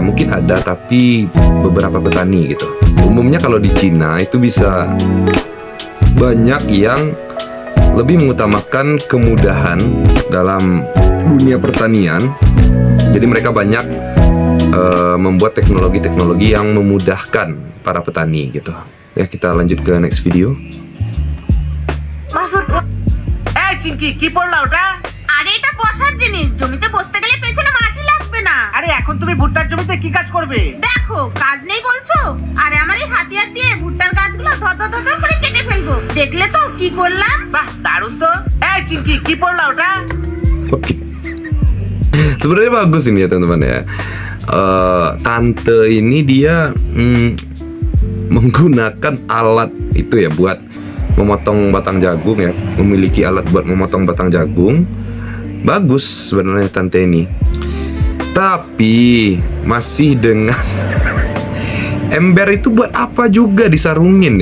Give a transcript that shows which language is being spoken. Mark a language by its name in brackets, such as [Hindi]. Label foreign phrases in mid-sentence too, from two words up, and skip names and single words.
[Indonesian] Mungkin ada tapi beberapa petani gitu. Umumnya kalau di Cina itu bisa banyak yang lebih mengutamakan kemudahan dalam dunia pertanian. Jadi mereka banyak membuat teknologi-teknologi yang memudahkan para petani gitu. Ya, kita lanjut ke [English] next video. [Bangla] চিঙ্কি কি পড়লা ওটা? আরে এটা বসার জিনিস, জমিতে বসতে গেলে পেছনে মাটি লাগবে না। আরে এখন তুমি ভুট্টার জমিতে কি কাজ করবে? দেখো, কাজ নেই বলছো? আরে আমার এই হাতিয়ার দিয়ে ভুট্টার গাছগুলো ধর ধর করে কেটে ফেলবো। দেখলে তো কি করলাম? বাহ, দারুণ তো। এই চিঙ্কি কি পড়লা ওটা? [Indonesian] Oke. Sebenarnya bagus ini ya teman-teman ya. Tante ini dia menggunakan alat itu ya buat memotong batang jagung ya, memiliki alat buat memotong batang jagung. Bagus sebenarnya tante ini, tapi masih dengan ember itu buat apa juga disarungin ya?